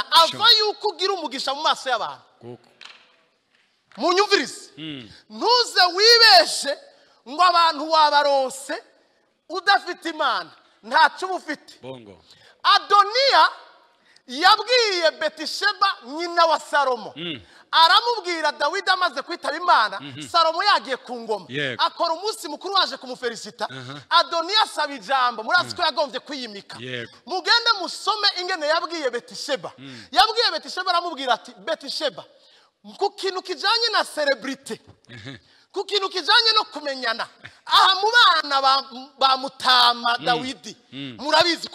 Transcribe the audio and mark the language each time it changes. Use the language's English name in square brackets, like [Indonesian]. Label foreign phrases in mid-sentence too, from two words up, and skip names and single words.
[Rundi] ava yuko ugira umugisha mu maso y'abantu munyumvirize ntuze wibeshe ngo abantu wabaronse udafite Imana ntacyo ubufite Adoniya yabwiye Betisheba nyina wa Salomo aramubwira Dawidi amaze kwitaba Imana Salomo yagiye ku ngoma akora umunsi mukuru waje kumufelicita Adoniya asaba ijambo murazi ko yagombye kwiyimika mugende musome ingene yabwiye Betisheba aramubwira ati Betisheba ku kintu kijanye na celebrity ku kintu kijanye no kumenyana aha mu bana ba Mutama Dawidi murabizi